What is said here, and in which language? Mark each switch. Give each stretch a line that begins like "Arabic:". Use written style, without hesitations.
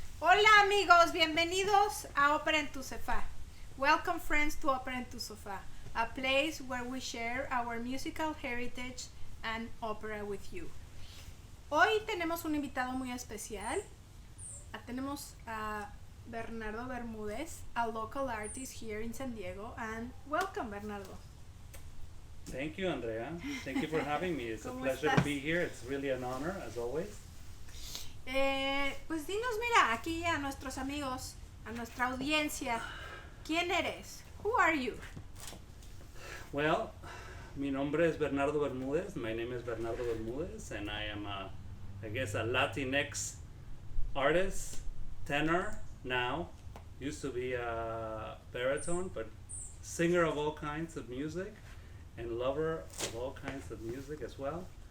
Spanish: Hola amigos, bienvenidos a Ópera en tu sofá.
English: Welcome friends to Ópera en tu sofá, a place where we share our musical heritage and opera with you.
Spanish: Hoy tenemos un invitado muy especial. Tenemos a
English: Bernardo Bermudez, a local artist here in San Diego, and welcome Bernardo. Thank you, Andrea. Thank you for having me. It's a pleasure
Spanish: estás?
English: to be here. It's really an honor, as always.
Spanish: Pues dinos, mira, aquí a nuestros amigos, a nuestra audiencia, ¿quién eres?
English: Who are you?
Spanish: Well, mi nombre es Bernardo Bermudez.
English: My name is Bernardo Bermudez, and I am, I guess, a Latinx artist, tenor now. Used to be a baritone, but singer of all kinds of music, and lover of all kinds of music as well.